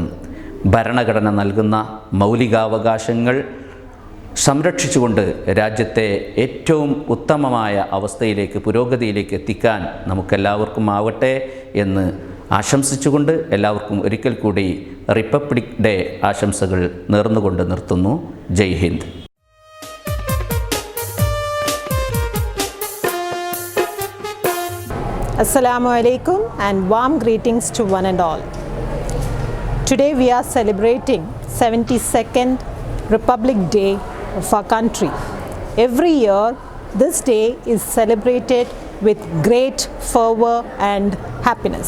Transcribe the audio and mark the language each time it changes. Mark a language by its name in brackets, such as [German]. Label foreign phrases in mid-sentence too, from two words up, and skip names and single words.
[Malayalam] ഭരണഘടന നൽകുന്ന മൗലികാവകാശങ്ങൾ സംരക്ഷിച്ചുകൊണ്ട് രാജ്യത്തെ ഏറ്റവും ഉത്തമമായ അവസ്ഥയിലേക്ക്, പുരോഗതിയിലേക്ക് എത്തിക്കാൻ നമുക്കെല്ലാവർക്കും ആവട്ടെ എന്ന് ആശംസിച്ചുകൊണ്ട് എല്ലാവർക്കും ഒരിക്കൽ കൂടി [English] Republic Day [Malayalam] ആശംസകൾ നേർന്നുകൊണ്ട് നിർത്തുന്നു. [Hindi] जय हिंद. [Arabic] السلام عليكم [English] and warm greetings to one and all. Today we are celebrating 72nd Republic Day of our country. Every year this day is celebrated with great fervor and happiness.